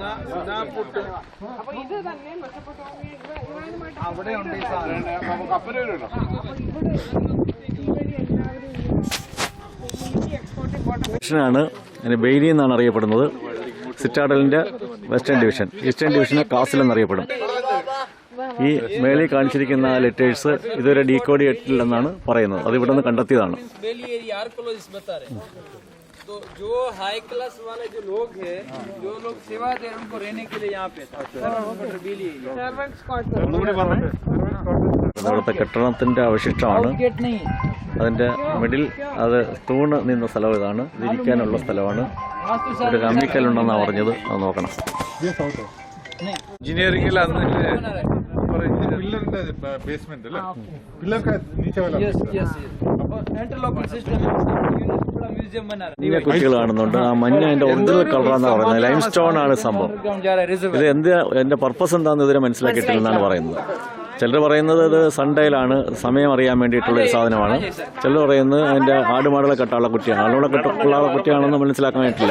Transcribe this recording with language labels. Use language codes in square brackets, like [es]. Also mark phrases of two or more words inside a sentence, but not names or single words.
[ml] ാണ് അതിന് ബെയ്ലി എന്നാണ് അറിയപ്പെടുന്നത്. സിറ്റാഡലിന്റെ [en] western division, eastern division [ml] കാസിൽ എന്നറിയപ്പെടും. ഈ മേളിൽ കാണിച്ചിരിക്കുന്ന ലെറ്റേഴ്സ് ഇതുവരെ ഡീകോഡ് ചെയ്തിട്ടില്ലെന്നാണ് പറയുന്നത്. അത് ഇവിടെ നിന്ന് കണ്ടെത്തിയതാണ്. [hi] तो जो हाई क्लास वाले जो लोग हैं, जो लोग सेवा दे रहे हैं, उनको रहने के लिए यहाँ पे था। [ml] ഇവിടുത്തെ കെട്ടിടത്തിന്റെ അവശിഷ്ടമാണ്. അതിന്റെ മിഡിൽ അത് തൂണ് നിന്ന സ്ഥലം ഇതാണ്. ഇതിരിക്കാനുള്ള സ്ഥലമാണ്. ഒരു കമ്മിക്കല്ലുണ്ടെന്നാണ് പറഞ്ഞത്. അത് നോക്കണം. എഞ്ചിനീയറിംഗിൽ അന്ന് പില്ലറിന്റെ ബേസ്മെന്റ് അല്ലേ? [hi] पिलर के नीचे वाला [en] interlocking system [hi] म्यूजियम बना रहा [ml] മഞ്ഞ കുറ്റികൾ കാണുന്നുണ്ട്. ആ മഞ്ഞ അതിന്റെ ഒറിജിനൽ കളറാണെന്ന് പറയുന്നത്. [en] lime stone [ml] ആണ് സംഭവം. ഇത് എന്റെ പർപ്പസ് എന്താണെന്ന് ഇതുവരെ മനസ്സിലാക്കിയിട്ടില്ലെന്നാണ് പറയുന്നത്. ചിലർ പറയുന്നത് ഇത് സൺഡേയിലാണ്, സമയം അറിയാൻ വേണ്ടിയിട്ടുള്ള ഒരു സാധനമാണ്. ചിലർ പറയുന്നത് അതിന്റെ ആടുമാടുകളെ കെട്ടാനുള്ള കുറ്റിയാണ്. ആളുകളെ കെട്ടുള്ള കുറ്റിയാണെന്ന് മനസ്സിലാക്കാനായിട്ടില്ല.